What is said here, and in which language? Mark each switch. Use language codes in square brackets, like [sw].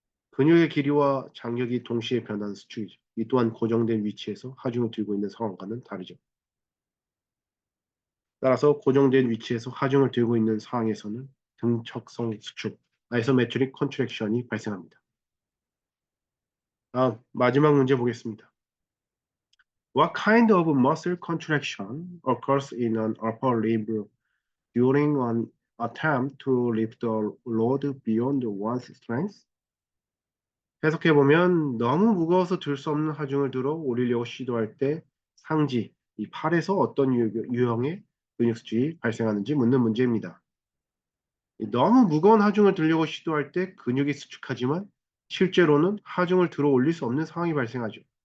[ko] 근육의 길이와 장력이 동시에 변하는 수축이죠. 이 또한 고정된 위치에서 하중을 들고 있는 상황과는 다르죠. 따라서 고정된 위치에서 하중을 들고 있는 상황에서는 등척성 수축, 아이소메트릭 컨트랙션이 발생합니다. 다음 마지막 문제 보겠습니다. [en] What kind of muscle contraction occurs in an upper limb during an attempt to lift the load beyond one's strength? [ko] 해석해보면 너무 무거워서 들 수 없는 하중을 들어 올리려고 시도할 때 상지, 이 팔에서 어떤 유형의 근육 수축이 발생하는지 묻는 문제입니다. 너무 무거운 하중을 들려고 시도할 때 근육이 수축하지만 실제로는 하중을 들어 올릴 수 없는 상황이 발생하죠.